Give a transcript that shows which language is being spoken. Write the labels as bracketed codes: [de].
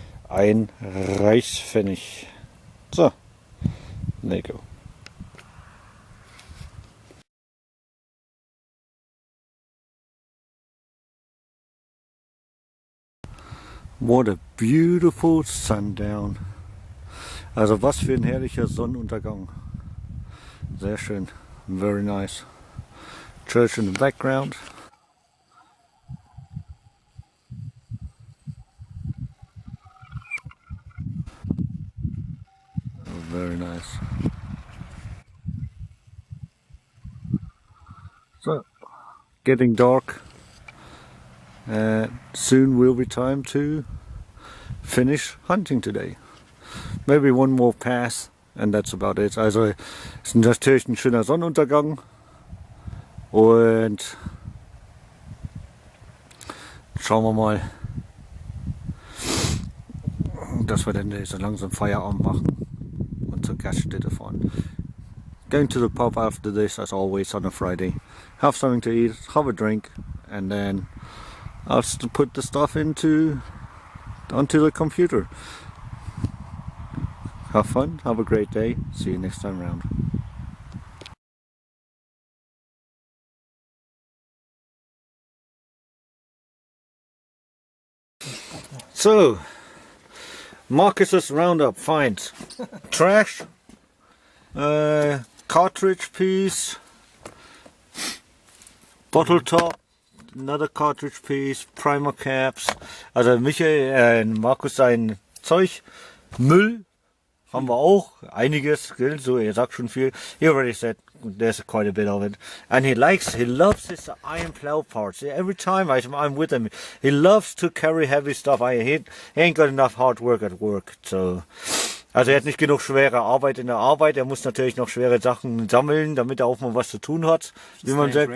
[de] ein Reichspfennig. [en] So, there you go. What a beautiful sundown. [de] Also was für ein herrlicher Sonnenuntergang. Sehr schön. [en] Very nice. Church in the background. Very nice. So, getting dark. Soon will be time to finish hunting today. Maybe one more pass and that's about it. [de] Also es ist natürlich ein schöner Sonnenuntergang und schauen wir mal, dass wir dann so langsam Feierabend machen und zur Gaststätte fahren. [en] Going to the pub after this, as always on a Friday. Have something to eat, have a drink, and then I'll put the stuff onto the computer. Have fun, have a great day, see you next time round. So, Markus's roundup finds trash, cartridge piece, bottle top, another cartridge piece, primer caps. [de] Also Michael, Markus sein Zeug, Müll haben wir auch, einiges, gell? So, er sagt schon viel. [en] He already said there's quite a bit of it. And he loves his iron plow parts. Every time I'm with him, he loves to carry heavy stuff. He ain't got enough hard work at work. [de] So, also er hat nicht genug schwere Arbeit in der Arbeit. Er muss natürlich noch schwere Sachen sammeln, damit er auch mal was zu tun hat, wie man sagt.